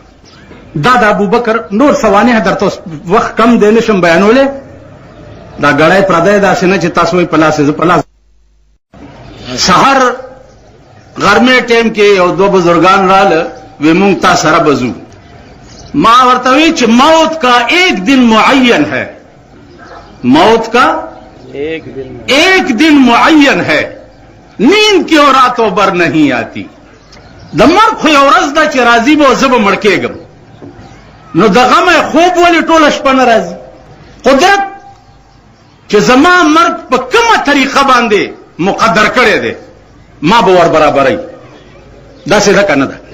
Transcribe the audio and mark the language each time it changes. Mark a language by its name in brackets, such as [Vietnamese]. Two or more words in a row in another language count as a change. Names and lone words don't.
[Pashto] دا د ابوبکر نور سوانح درته وخت کم دی نشم بیانولی، دا ګړی پردی داسې نه چې تاسو وایي په لاس زه په لاس. سحر غرمې ټیم کې یو دو بزرگان راله، وی مونږ تا سره به ځو. ما ورته وی چې [Urdu] موت کا ایک دن معین ہے، موت کا ایک دن معین ہے، نیند کی اور راتوں بر نہیں آتی. [Pashto] د مرګ خو یو ورځ ده چې راځي به او زه به مړ کېږم، نو د غمه خوب ولې ټوله شپه نه راځي؟ قدرت چې زما مرګ په کومه طریقه باندې مقدر کړی دی ما به ور برابروي. داسې ده که نه ده؟